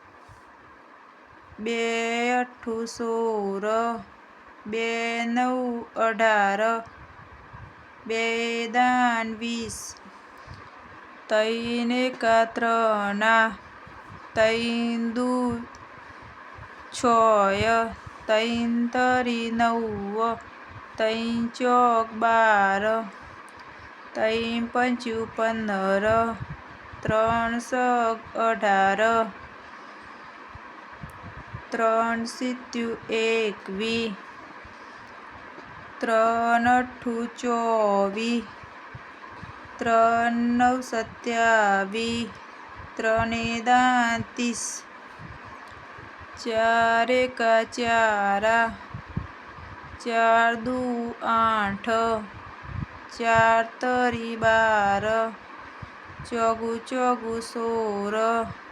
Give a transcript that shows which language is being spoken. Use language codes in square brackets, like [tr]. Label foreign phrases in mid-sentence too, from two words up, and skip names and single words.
[gu] બે અઠ્ઠુ 16, બે નવ 18, બે દાણ 20, તૈન એકા ત્રણા, તૈન દૂ છય, તૈન તરી 9, તૈન ચોક 12, તૈન પંચુ 15, ત્રણ સગ 18, ત્રણ સિત્યુ 21, ત્રણ અઠ્ઠુ 24, ત્રણ નવ 27, ત્રણ દાણ 30, ચાર એકા ચારા, ચાર દૂ 8, ચાર તરી 12, ચોગુ ચોગુ 16,